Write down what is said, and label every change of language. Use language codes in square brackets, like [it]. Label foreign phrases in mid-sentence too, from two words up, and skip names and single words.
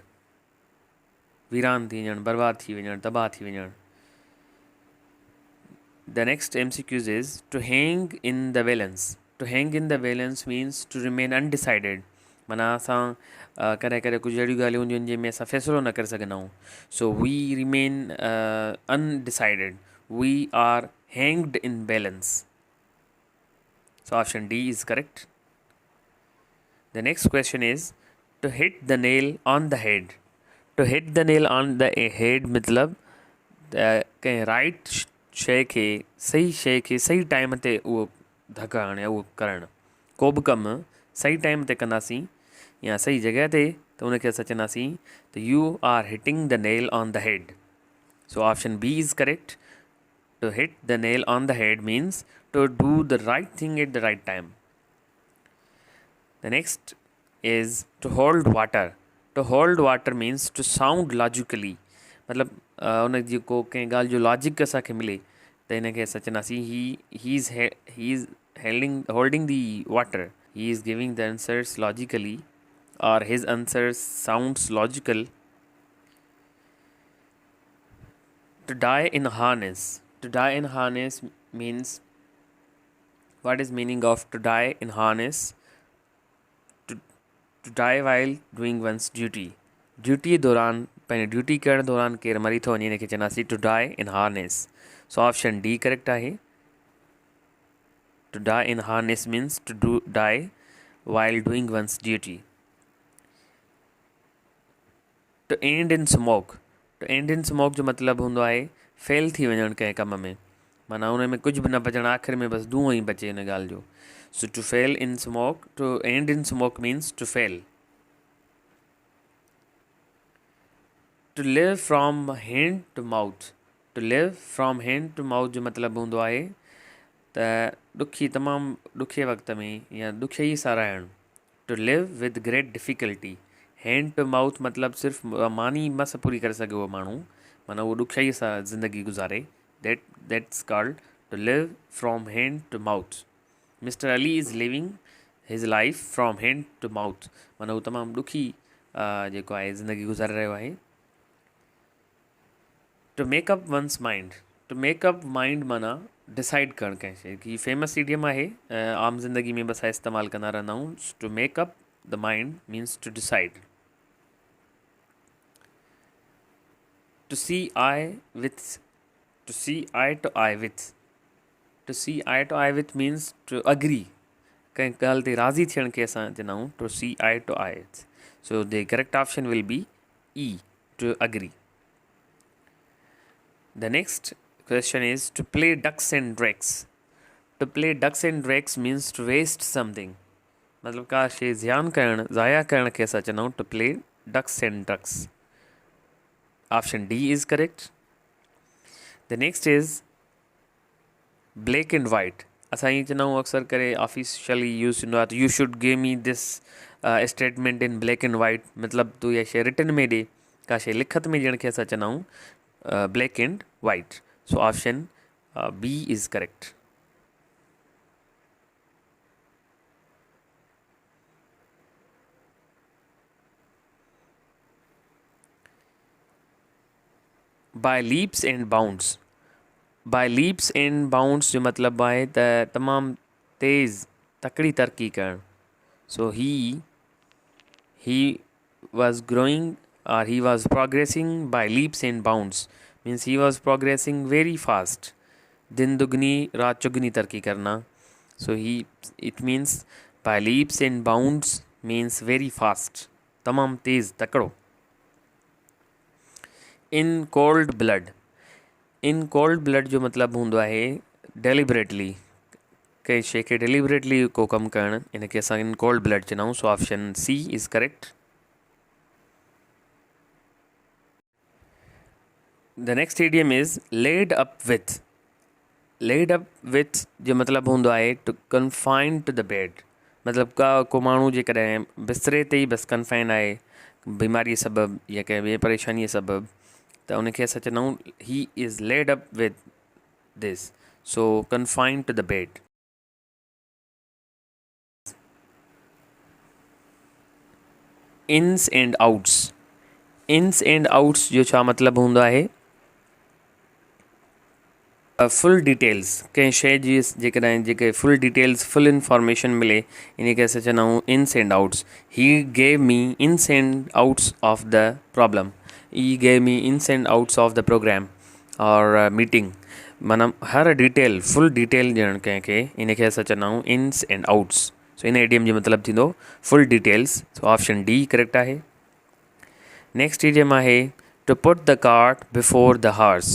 [sd] वीरान थी वञणु बर्बाद थी वञणु तबाह थी वञणु. [en] The next MCQs is to hang in the balance. To hang in the balance means to remain undecided. [sd] माना असां कॾहिं कॾहिं कुझु अहिड़ियूं ॻाल्हियूं हूंदियूं आहिनि जंहिंमें असां फ़ैसिलो न करे सघंदा आहियूं. [en] So we remain undecided. We are hanged in balance. So option D is correct. The next question is to hit the nail on the head. To hit the nail on the head [sd] मतलब कंहिं राइट शइ खे सही टाइम ते उहो धकु हणणु या उहो करणु को बि कमु सही टाइम ते कंदासीं या सही जॻह ते त उनखे असां चवंदासीं त [en] you are hitting the nail on the head. So option B is correct. To hit the nail on the head means to do the right thing at the right time. The next is to hold water. To hold water means to sound logically. [sd] मतलब उन जेको कंहिं ॻाल्हि जो लॉजिक असांखे मिले त हिनखे असां चवंदासीं [en] he is holding the water. He is giving the answers logically or his answers sounds logical. To die in harness. To die in harness means, what is meaning of to die in harness? To die while doing one's duty. [sd] Duty दौरान पंहिंजी ड्यूटी करण दौरान केरु मरी थो वञे हिनखे चवंदासीं [en] to die in harness. So option D correct आहे. To die in harness means to die while doing one's duty. To end in smoke. To end in smoke [sd] जो मतिलबु हूंदो आहे फेल थी वञणु कंहिं कम में, माना हुन में कुझु बि न बचणु, आख़िर में बसि धुओं ई बचे हिन ॻाल्हि जो. [en] So to fail in smoke, to end in smoke means to fail. To live from hand to mouth. To live from hand to mouth [sd] जो मतिलबु हूंदो आहे त तमामु ॾुखे वक़्त में या ॾुखियाई सां रहणु. [en] To live with great difficulty. hand to mouth [sd] मतिलबु सिर्फ़ु मानी मस पूरी करे सघे उहो माण्हू, माना उहो ॾुखियाई सां ज़िंदगी गुज़ारे. [en] That's called to live from hand to mouth. Mr. Ali is living his life from hand to mouth. [sd] माना उहो तमामु ॾुखी जेको आहे ज़िंदगी गुज़ारे रहियो आहे. [en] To make up one's mind. To make up mind [sd] माना डिसाइड करणु कंहिं शइ की [en] famous idiom [sd] आहे, आम ज़िंदगी में बि असां इस्तेमालु कंदा रहंदा आहियूं. [en] To make up the mind means to decide. To see eye with. To see eye to eye with. To see eye to eye with means to agree. [sd] कंहिं ॻाल्हि ते राज़ी थियण खे असां चवंदा आहियूं [en] to see eye to eye. So the correct option will be E, to agree. The next question is to play ducks and drakes. To play ducks and drakes means to waste something. [sd] मतलब का शइ ज़ाया करण खे असां चवंदा आहियूं [en] to play ducks and ducks. Option D is correct. The next is black and white. [sd] असां ईअं चवंदा आहियूं अक्सर करे [en] officially use [sd] थींदो आहे त [en] You should give me this statement in black and white. [sd] मतिलबु तूं इहा शइ रिटन में ॾे, का शइ लिखत में ॾियण खे असां चवंदा आहियूं [en] black and white. So option B is correct. By leaps and bounds. by leaps and bounds [sd] जो मतिलबु आहे त तमामु तेज़ तकड़ी तरक़ी करणु. [en] So he was growing or he was progressing by leaps and bounds means he was progressing very fast. [hi] दिन दुगनी रात चुगनी तरक्की करना. [en] So it means by leaps and bounds means very fast, [sd] तमामु तेज़ तकड़ो. [en] In cold blood. in cold blood [sd] जो मतिलबु हूंदो आहे डेलिबरेटली, कंहिं शइ खे डेलिबरेटली को कमु करणु, इनखे असां [en] in cold blood [sd] चवंदा आहियूं. [en] So option C is correct. The next idiom is laid up with. laid up with [sd] जो मतिलबु हूंदो आहे [en] to confine to the bed. [sd] मतिलबु को माण्हू जेकॾहिं बिस्तरे ते ई बसि कन्फाइन आहे बीमारीअ सबबु या कंहिं ॿिए परेशानीअ सबबु, त उनखे असां चवंदा आहियूं [en] he is laid up with this. So confine to the bed. Ins and outs. ins and outs [sd] जो छा मतिलबु हूंदो आहे [en] full details. [sd] कंहिं शइ जी जेकॾहिं जेके [en] full details full information [sd] मिले इनखे असां चवंदा आहियूं [en] ins and outs. He gave me ins and outs of the problem. He gave me ins and outs of the program or meeting. [sd] माना हर [en] detail full detail [sd] ॾियणु कंहिंखे इनखे असां चवंदा आहियूं [en] ins and outs. [sd] सो इन इडियम जो मतिलबु थींदो [en] full details. So option D correct [sd] आहे। [en] next idiom [sd] आहे [en] to put the cart before the horse.